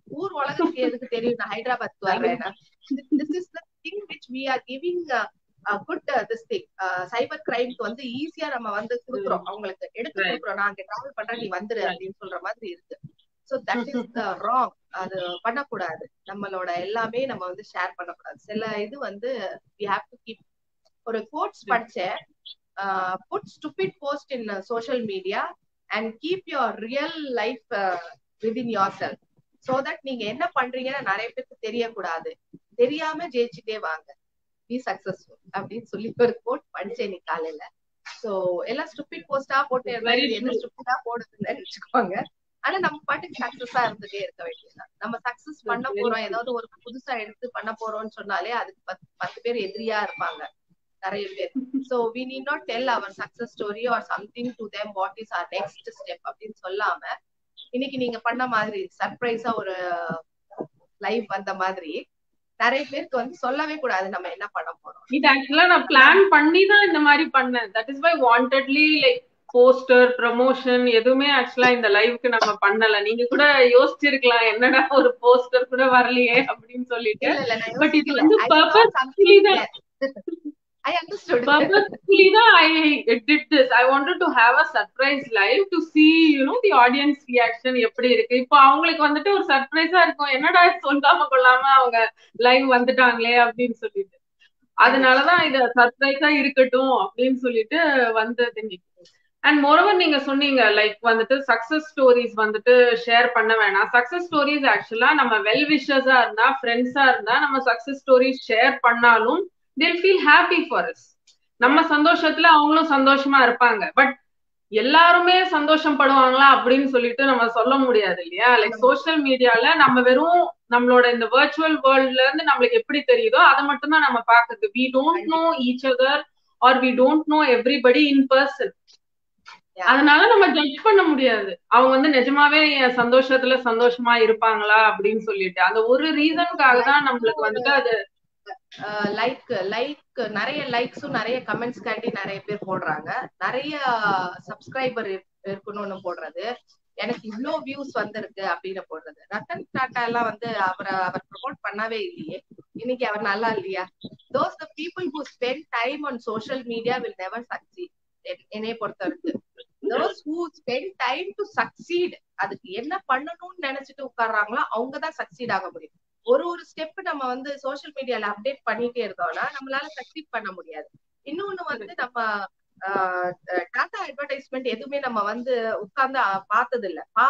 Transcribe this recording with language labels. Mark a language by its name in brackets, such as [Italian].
[Tamil] ஊர் உலகத்துக்கு எதுக்கு தெரியும் நான் ஹைதராபாத் வர்றேன்? [English] This is the thing which we are giving good this thing. [Tamil] சைபர் கிரைம்க்கு வந்து ஈஸியா நம்ம வந்து குடுக்குறோம், அவங்களுக்கு எடுத்து குடுக்குறோம். நான் அங்க டிராவல் பண்றேன், நீ வந்துரு அப்படின்னு சொல்ற மாதிரி இருக்கு. [English] So that is wrong. [Tamil] அது பண்ணக்கூடாது. நம்மளோட எல்லாமே நம்ம வந்து ஷேர் பண்ணக்கூடாது. சில இது வந்து [English] we have to keep. [Tamil] ஒரு கோட்ஸ் படிச்சேன், [English] put stupid post in social media and keep your real life within yourself, so that [Tamil] நீங்க என்ன பண்றீங்கன்னு நிறைய பேருக்கு தெரியக்கூடாது. தெரியாம ஜெயிச்சுட்டே வாங்க, [English] be successful [Tamil] அப்படின்னு சொல்லி ஒரு கோட் படிச்சேன் நீ காலையில. சோ எல்லாம் ஸ்டூபிட் போஸ்டா போட்டு என்ன ஸ்டூபிடா போடுதுன்னு வச்சுக்கோங்க. ஆனா நம்ம பாட்டுக்கு சக்சஸா இருந்துட்டே இருக்க வேண்டியதுதான். நம்ம சக்சஸ் பண்ண போறோம், ஏதாவது ஒரு புதுசா எடுத்து பண்ண போறோம்னு சொன்னாலே அதுக்கு 10 பேர் எதிரியா இருப்பாங்க, நிறைய பேர். [English] So we need not tell our success story or something to them what is our next step [Tamil] அப்படின்னு சொல்லாம, இன்னைக்கு நீங்க பண்ண மாதிரி சர்ப்ரைஸா ஒரு லைவ் வந்த மாதிரி நிறைய பேருக்கு வந்து சொல்லவே கூடாது நம்ம என்ன பண்ண போறோம். இது ஆக்சுவலா நான் பிளான் பண்ணி தான் இந்த மாதிரி பண்ணேன். [English] that is why wantedly [Tamil] like poster promotion எதுவுமே ஆக்சுவலா இந்த லைவுக்கு நம்ம பண்ணல. நீங்க கூட யோசிச்சிருக்கலாம் என்னடா ஒரு போஸ்டர் கூட வரலையே அப்படின்னு சொல்லிட்டு. பட் இது வந்து பர்பஸ்ஃபுல்லி தான் [English] I understood. Purposefully I did this. I wanted to have a surprise live to see, you know, the audience reaction [Tamil] எப்படி இருக்கு. இப்போ அவங்களுக்கு வந்துட்டு ஒரு சர்ப்ரைஸா இருக்கும், என்னடா சொல்லாம கொள்ளாம அவங்க லைவ் வந்துட்டாங்களே அப்படின்னு சொல்லிட்டு. அதனாலதான் இது சர்ப்ரைஸா இருக்கட்டும் அப்படின்னு சொல்லிட்டு வந்தது. அண்ட் மோரோவர் நீங்க சொன்னீங்க லைக் வந்துட்டு சக்சஸ் ஸ்டோரிஸ் வந்துட்டு ஷேர் பண்ண வேணாம். சக்சஸ் ஸ்டோரிஸ் ஆக்சுவலா நம்ம வெல் விஷர்ஸா இருந்தா, ஃப்ரெண்ட்ஸா இருந்தா நம்ம சக்சஸ் ஸ்டோரிஸ் ஷேர் பண்ணாலும் [English] they'll feel happy for us. [Tamil] நம்ம சந்தோஷத்துல அவங்களும் சந்தோஷமா இருப்பாங்க. பட் எல்லாருமே சந்தோஷம் படுவாங்களா அப்படின்னு சொல்லிட்டு நம்ம சொல்ல முடியாது இல்லையா. லைக் சோசியல் மீடியால நம்ம வெறும் நம்மளோட இந்த வர்ச்சுவல் வேர்ல்ட்ல இருந்து நம்மளுக்கு எப்படி தெரியுதோ அதை மட்டும் தான் நம்ம பாக்குறது. [English] we don't know each other or we don't know everybody in person. [Tamil] அதனால நம்ம ஜட்ஜ் பண்ண முடியாது அவங்க வந்து நிஜமாவே சந்தோஷத்துல சந்தோஷமா இருப்பாங்களா அப்படின்னு சொல்லிட்டு. அந்த ஒரு ரீசனுக்காக தான் நம்மளுக்கு வந்துட்டு அது லைக் நிறைய லைக்ஸும் நிறைய கமெண்ட்ஸ் காண்டி நிறைய பேர் போடுறாங்க. நிறைய சப்ஸ்கிரைபர் இருக்கணும்னு போடுறது, எனக்கு இவ்ளோ வியூஸ் வந்திருக்கு அப்படின்னு போடுறது. ரத்தன் டாடா எல்லாம் வந்து அவர் ப்ரமோட் பண்ணவே இல்லையே, இன்னைக்கு அவர் நல்லா இல்லையா? [English] those the people who spend time on social media will never succeed. [Tamil] என்னைய பொறுத்த வரைக்கும் [English] those who spend time to succeed, [Tamil] அதுக்கு என்ன பண்ணணும்னு நினைச்சிட்டு உட்கார்றாங்களோ அவங்கதான் சக்சீட் ஆக முடியும். ஒரு ஸ்டெப் நம்ம வந்து சோசியல் மீடியால அப்டேட் பண்ணிட்டே இருந்தோம்னா நம்மளால சக்சீட் பண்ண முடியாது. இன்னொன்னு வந்து நம்ம டாடா அட்வர்டைஸ்மெண்ட் எதுவுமே நம்ம வந்து உட்கார்ந்து பார்த்தது இல்ல.